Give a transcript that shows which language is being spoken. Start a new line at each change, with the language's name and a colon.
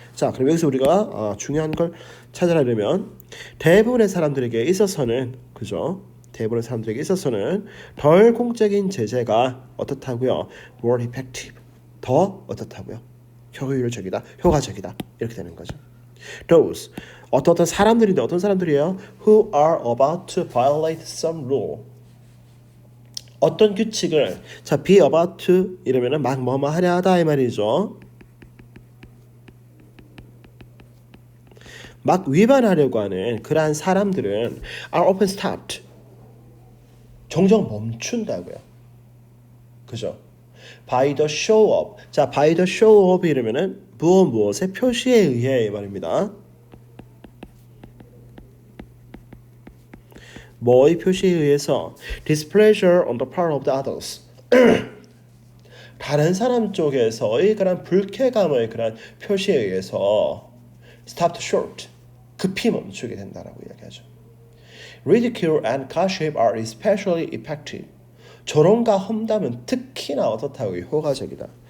Korean: 자, 그럼 여기서 우리가 중요한 걸 찾아내려면 대부분의 사람들에게 있어서는 그죠? 대부분의 사람들에게 있어서는 덜 공적인 제재가 어떻다고요?
English: more effective
Korean: 더 어떻다고요? 효율적이다, 효과적이다 이렇게 되는 거죠.
English: Those
Korean: 어떤 사람들인데 어떤 사람들이에요?
English: Who are about to violate some rule.
Korean: 어떤 규칙을 자
English: be about to
Korean: 이러면은 막 뭐뭐 하려 하다 이 말이죠. 막 위반하려고 하는 그러한 사람들은
English: are often stopped.
Korean: 종종 멈춘다고요. 그죠?
English: By the show of.
Korean: 자,
English: by the show of
Korean: 이러면은 무엇의 표시에 의해 말입니다. 뭐의 표시에 의해서
English: displeasure on the part of the others.
Korean: 다른 사람 쪽에서의 그런 불쾌감의 그런 표시에 의해서
English: stopped short.
Korean: 급히 멈추게 된다라고 이야기하죠.
English: Ridicule and gossip are especially effective.
Korean: 조롱과 험담은 특히나 어떻다고 효과적이다.